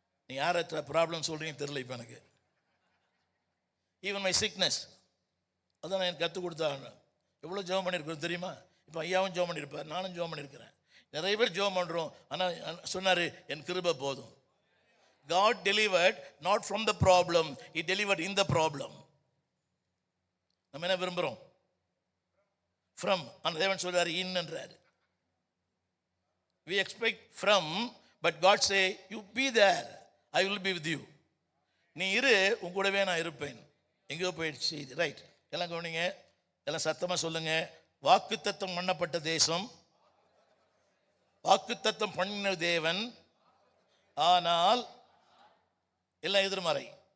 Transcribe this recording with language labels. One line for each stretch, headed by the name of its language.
Tamil: நீ யாரை ப்ராப்ளம் சொல்கிறீங்கன்னு தெரியல. இப்போ எனக்கு
English: even my sickness,
Tamil: அதான் நான் எனக்கு கற்றுக் கொடுத்தாங்க. எவ்வளோ ஜெபம் பண்ணியிருக்கிறோம் தெரியுமா? இப்போ ஐயாவும் ஜெபம் பண்ணியிருப்பார், நானும் ஜெபம் பண்ணியிருக்கிறேன், நிறைய பேர் ஜெபம் பண்ணுறோம். ஆனால் சொன்னார் என் கிருபை போதும்.
English: God delivered not from the problem, He delivered in the problem.
Tamil: நம்ம என்ன விரும்புகிறோம்? from. அந்த தேவன் சொல்றாரு in என்றார்.
English: We expect from, but God say you be there, I will be with you.
Tamil: நீ இரு, உன் கூடவே நான் இருப்பேன். எங்கேயோ போயிடுச்சு, ரைட்? எல்லாம் கவனிங்க, எல்லாம் சத்தமாக சொல்லுங்க. வாக்குத்தத்தம் பண்ணப்பட்ட தேசம், வாக்குத்தத்தம் பண்ணின தேவன், ஆனால் எல்லாம் எதிர்மறை.